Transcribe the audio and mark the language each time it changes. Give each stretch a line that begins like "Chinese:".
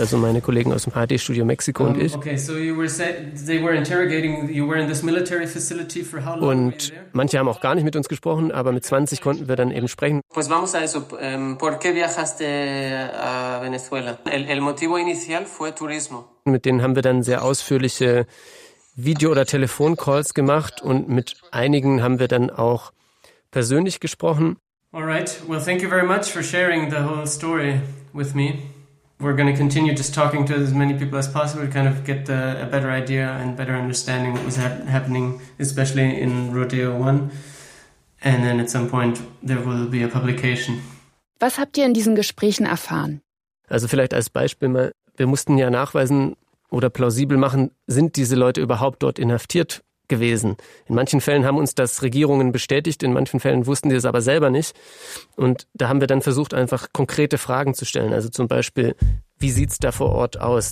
German: Also meine Kollegen aus dem ARD-Studio Mexiko und ich.
English: Okay, so you were said they were interrogating, you were in this military facility for how long?
German: Und manche haben auch gar nicht mit uns gesprochen, aber mit 20 konnten wir dann eben sprechen.
Spanish: Pues vamos a eso, ¿por qué viajaste a Venezuela? El motivo inicial fue turismo.
German: Mit denen haben wir dann sehr ausführliche Video- oder Telefoncalls gemacht und mit einigen haben wir dann auch persönlich gesprochen.
English: All right, well thank you very much for sharing the whole story with me. We're going to continue just talking to as many people as possible to kind of get a better idea and better understanding what was happening, especially in Rodeo 1. And then at some point there will be a publication.
German: Was habt ihr in diesen Gesprächen erfahren? Also vielleicht als Beispiel mal, wir mussten ja nachweisen oder plausibel machen, sind diese Leute überhaupt dort inhaftiert gewesen? In manchen Fällen haben uns das Regierungen bestätigt, in manchen Fällen wussten die es aber selber nicht. Und da haben wir dann versucht, einfach konkrete Fragen zu stellen. Also zum Beispiel, wie sieht's da vor Ort aus?